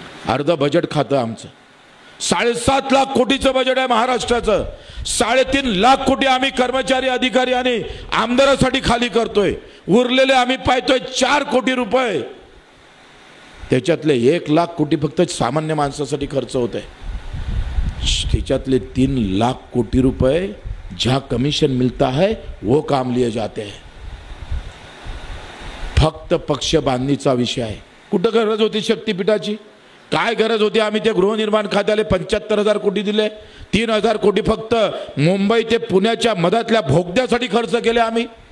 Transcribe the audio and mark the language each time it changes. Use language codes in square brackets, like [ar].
[mr] अर्ध बजेट खातं आमचं. 7.5 लाख कोटीचं बजेट आहे महाराष्ट्राचं. 3.5 लाख कोटी आम्ही कर्मचारी, अधिकारी आणि आमदारासाठी खाली करतोय. उरलेले आम्ही पाहतोय 4 कोटी रुपये, त्याच्यातले 1 लाख कोटी फक्त सामान्य माणसासाठी खर्च होत आहे. त्याच्यातले 3 लाख कोटी रुपए [hi] जहाँ कमीशन मिलता है वो काम लिए जाते हैं. [mr] फक्त पक्ष बांधणीचा विषय आहे. कुठं गरज होती शक्तीपीठाची, काय गरज होती? आम्ही ते गृहनिर्माण खात्याला 75,000 कोटी दिले. 3,000 कोटी फक्त मुंबई ते पुण्याच्या मधातल्या भोगद्यासाठी खर्च केले आम्ही.